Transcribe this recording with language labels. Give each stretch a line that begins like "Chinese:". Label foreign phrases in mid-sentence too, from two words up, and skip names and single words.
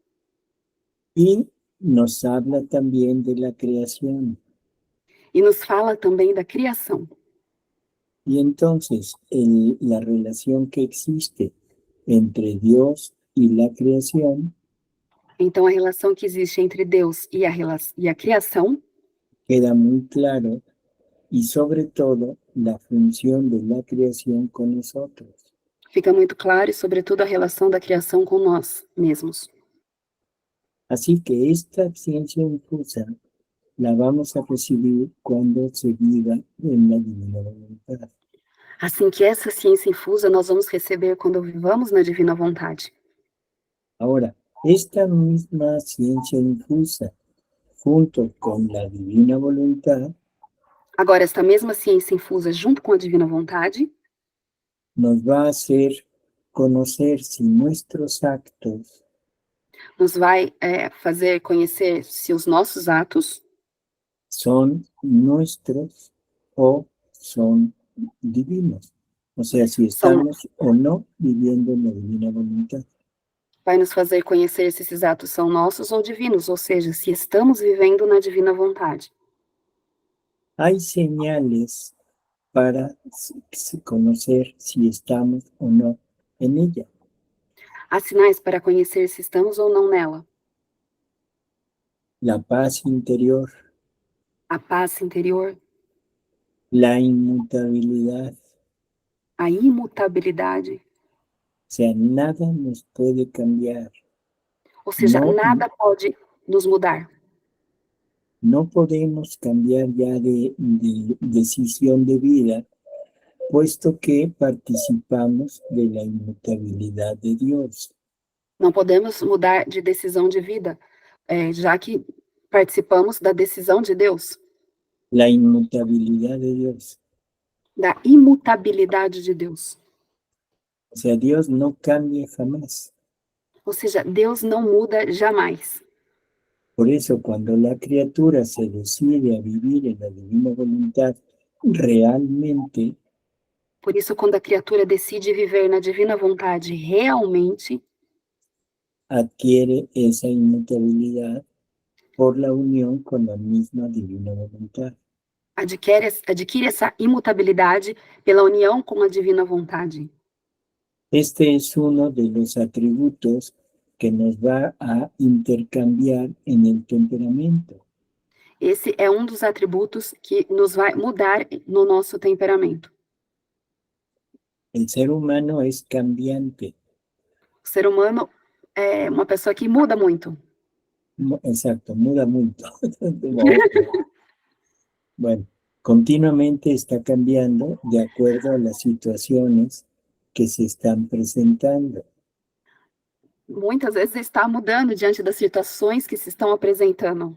Spanish: Y nos habla también de la creación.
Portuguese: E nos fala também da criação.
Spanish: Y entonces la relación que existe entre Dios y la creación
Portuguese: Então, a relação que existe entre Deus e a criação
Spanish: queda muy claro, y sobre todo la función de la creación con nosotros.
Portuguese: fica muito claro e, sobretudo, a relação da criação com nós mesmos.
Spanish: Así que esta ciencia infusa la vamos a recibir cuando se viva en la divina voluntad.
Portuguese: Assim que essa ciência infusa nós vamos receber quando vivamos na divina vontade.
Spanish: Ahora, esta misma ciencia infusa, junto con la divina voluntad,
Portuguese: Agora, esta mesma ciência infusa, junto com a divina vontade,
Spanish: nos va a hacer conocer si nuestros actos
Portuguese: nos vai fazer conhecer se os nossos atos
Spanish: son nuestros o son divinos. O sea, si estamos o no viviendo en la divina voluntad.
Portuguese: vai nos fazer conhecer se esses atos são nossos ou divinos, ou seja, se estamos vivendo na divina vontade.
Spanish: Hay señales para conocer si estamos o no en ella.
Portuguese: Há sinais para conhecer se estamos ou não nela.
Spanish: La paz interior,
Portuguese: A paz interior,
Spanish: la inmutabilidad.
Portuguese: a imutabilidade,
Spanish: O sea, nada nos puede cambiar.
Portuguese: ou seja, Não. nada pode nos mudar.
Spanish: No podemos cambiar ya de decisión de vida, puesto que participamos de la inmutabilidad de Dios.
Portuguese: Não podemos mudar de decisão de vida, já que participamos da decisão de Deus,
Spanish: La inmutabilidad de Dios.
Portuguese: da imutabilidade de Deus.
Spanish: O sea, Dios no cambia jamás.
Portuguese: Ou seja, Deus não muda jamais.
Spanish: Por eso, cuando la criatura se decide a vivir en la divina voluntad realmente,
Portuguese: Por isso, quando a criatura decide viver na divina vontade realmente,
Spanish: adquiere esa inmutabilidad por la unión con la misma divina voluntad.
Portuguese: adquire essa imutabilidade pela união com a divina vontade.
Spanish: Este es uno de los atributos que nos va a intercambiar en el temperamento.
Portuguese: Esse é um dos atributos que nos vai mudar no nosso temperamento.
Spanish: El ser humano es cambiante.
Portuguese: O ser humano é uma pessoa que muda muito.
Spanish: Exacto, muda mucho. Bueno, continuamente está cambiando de acuerdo a las situaciones que se están presentando.
Portuguese: Muitas vezes está mudando diante das situações que se estão apresentando.